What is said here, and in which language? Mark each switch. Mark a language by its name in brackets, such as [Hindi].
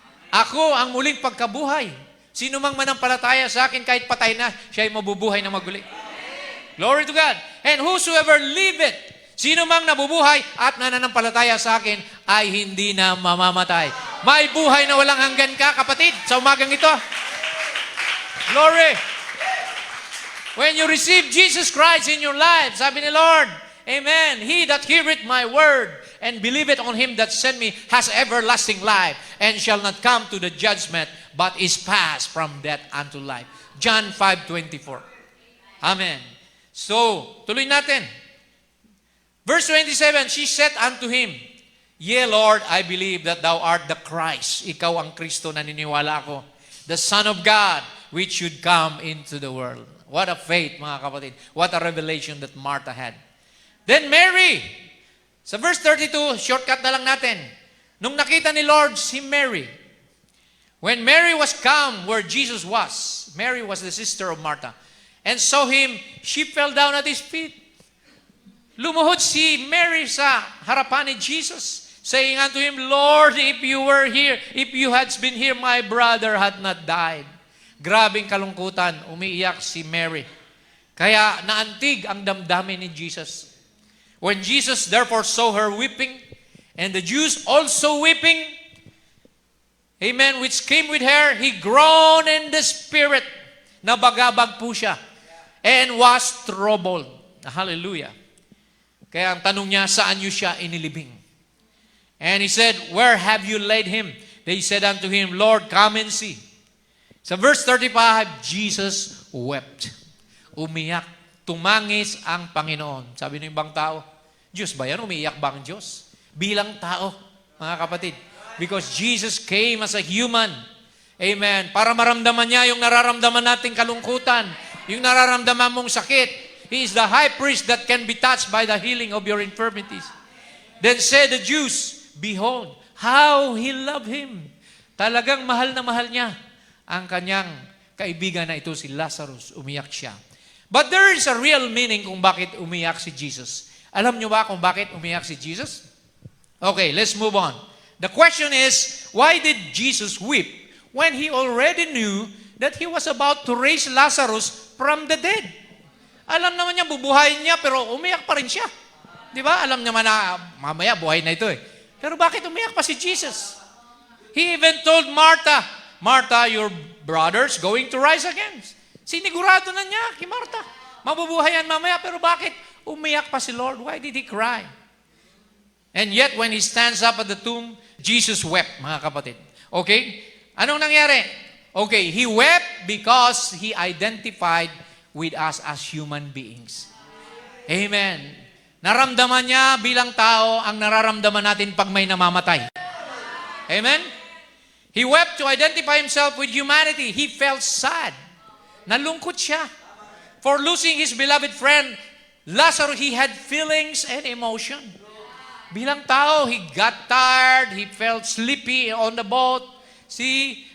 [Filipino] Ako ang muling pagkabuhay. Sino mang manampalataya sa akin, kahit patay na, siya ay mabubuhay na maguli. [English] Glory to God. And whosoever liveth, [Filipino] sino mang nabubuhay at nananampalataya sa akin, ay hindi na mamamatay. May buhay na walang hanggan ka, kapatid, sa umagang ito. [English] Glory. When you receive Jesus Christ in your life, [Filipino] sabi ni Lord, [English] Amen, he that heareth my word and believeth on him that sent me has everlasting life and shall not come to the judgment, but is passed from death unto life. [Filipino] John 5:24. Amen. So, tuloy natin. [English] Verse 27, she said unto him, Yea, Lord, I believe that thou art the Christ. [Filipino] Ikaw ang Kristo, naniniwala ako. [English] The Son of God, which should come into the world. What a faith, [Filipino] mga kapatid. [English] What a revelation that Martha had. Then Mary, [Filipino] sa verse 32, shortcut na lang natin. Nung nakita ni Lord si Mary, [English] when Mary was come where Jesus was, Mary was the sister of Martha, and saw him, she fell down at his feet. [Filipino] Lumuhod si Mary sa harapan ni Jesus, [English] saying unto him, Lord, if you were here, if you had been here, my brother had not died. [Filipino] Grabing kalungkutan, umiiyak si Mary. Kaya naantig ang damdamin ni Jesus. [English] When Jesus therefore saw her weeping, and the Jews also weeping, amen, which came with her, he groaned in the spirit. [Filipino] Nabagabag po siya. [English] And was troubled. [Filipino] Hallelujah. Kaya ang tanong niya, saan niyo siya inilibing? [English] And he said, Where have you laid him? They said unto him, Lord, come and see. Sa verse 35, Jesus wept. [Filipino] Umiyak. Tumangis ang Panginoon. Sabi ng ibang tao, Diyos ba yan? Umiiyak ba ang Diyos? Bilang tao, mga kapatid. [English] Because Jesus came as a human. Amen. [Filipino] Para maramdaman niya yung nararamdaman nating kalungkutan, yung nararamdaman mong sakit. [English] He is the high priest that can be touched by the healing of your infirmities. Then said the Jews, Behold, how he loved him. [Filipino] Talagang mahal na mahal niya ang kanyang kaibigan na ito, si Lazarus. Umiyak siya. [English] But there is a real meaning [Filipino] kung bakit umiyak si Jesus. Alam niyo ba kung bakit umiyak si Jesus? [English] Okay, let's move on. The question is, why did Jesus weep when he already knew that he was about to raise Lazarus from the dead? [Filipino] Alam naman niya, bubuhayin niya, pero umiyak pa rin siya. Di ba? Alam naman na, mamaya, buhay na ito eh. Pero bakit umiyak pa si Jesus? [English] He even told Martha, Martha, your brother's going to rise again. [Filipino] Sinigurado na niya kay Martha. Mabubuhayan mamaya, pero bakit umiyak pa si Lord? [English] Why did he cry? And yet, when he stands up at the tomb, Jesus wept, [Filipino] mga kapatid. [English] Okay? [Filipino] Anong nangyari? [English] Okay, he wept because he identified with us as human beings. Amen. [Filipino] Naramdaman niya bilang tao ang nararamdaman natin pag may namamatay. Amen? [English] He wept to identify himself with humanity. He felt sad. [Filipino] Nalungkot siya. [English] For losing his beloved friend, Lazarus, he had feelings and emotion. [Filipino] Bilang tao, [English] he got tired. He felt sleepy on the boat. See?